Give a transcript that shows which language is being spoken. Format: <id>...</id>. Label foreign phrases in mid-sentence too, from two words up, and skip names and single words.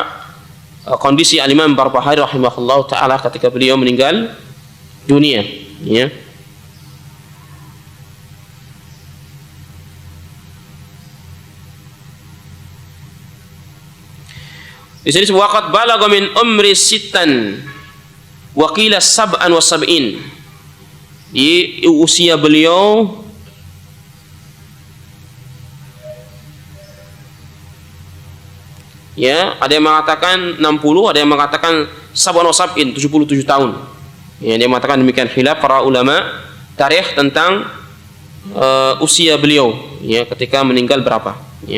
<id>Kondisi Al-Imam Barbahari</id> <ar>رحمه الله تعالى</ar> <id>ketika beliau meninggal dunia, ya. Di sini</id> <ar>وقد بلغ من عمر ستا وقيل سبعا وسبعين.</ar> <id>Di usia beliau ya, ada yang mengatakan 60, ada yang mengatakan</id> <ar>سبعا وسبعين,</ar> <id>77 tahun. Ya, dia mengatakan demikian khilaf para ulama tarikh tentang usia beliau, ya, ketika meninggal berapa, ya.</id>